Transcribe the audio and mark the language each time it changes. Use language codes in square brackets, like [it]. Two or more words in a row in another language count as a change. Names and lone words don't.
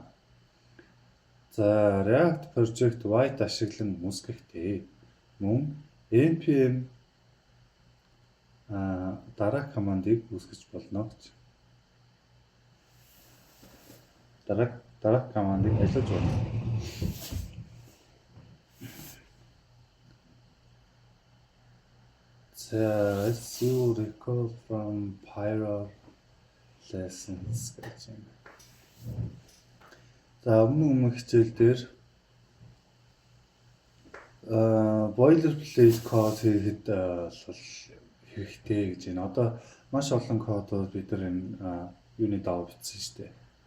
[mn] За, React Project White ашиглан үүсгэхдээ мөн NPM дараах командыг үүсгэж болно гэж. Дараах командыг ажиллаж болно. [en] As you recall from prior lessons [mn] гэж байна. За, өмнөх хичээл дээр [en] boilerplate code [mn] хийхэд бол хэрэгтэй гэж байна. Одоо маш олон кодууд бид нар энэ юуны дагуу бичсэн шүү дээ.